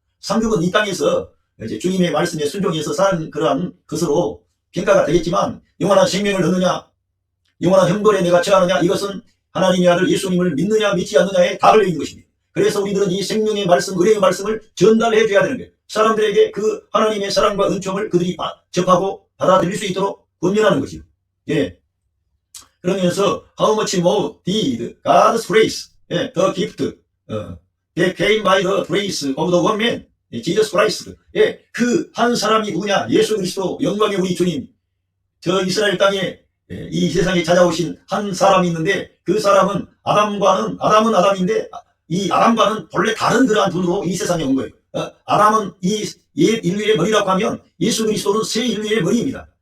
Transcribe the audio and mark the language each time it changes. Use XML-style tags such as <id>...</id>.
<ko>상급은 이 땅에서 이제 주님의 말씀에 순종해서 사는 그러한 것으로 평가가 되겠지만 영원한 생명을 얻느냐, 영원한 형벌에 내가 처하느냐, 이것은 하나님의 아들 예수님을 믿느냐 믿지 않느냐에 다 걸려 있는 것입니다. 그래서 우리들은 이 생명의 말씀, 은혜의 말씀을 전달해 줘야 되는 거예요. 사람들에게 그 하나님의 사랑과 은총을 그들이 접하고 받아들일 수 있도록 권면하는 것이요. 예. 그러면서</ko> <en>how much more did God's grace, the gift, that came by the grace of the one man, Jesus Christ.</en> <ko>예. 그 한 사람이 누구냐? 예수 그리스도 영광의 우리 주님. 저 이스라엘 땅에 이 세상에 찾아오신 한 사람이 있는데 그 사람은 아담은 아담인데 이 아담과는 본래 다른 그러한 분으로 이 세상에 온 거예요. 아담은 이 옛 인류의 머리라고 하면 예수 그리스도는 새 인류의 머리입니다.</ko>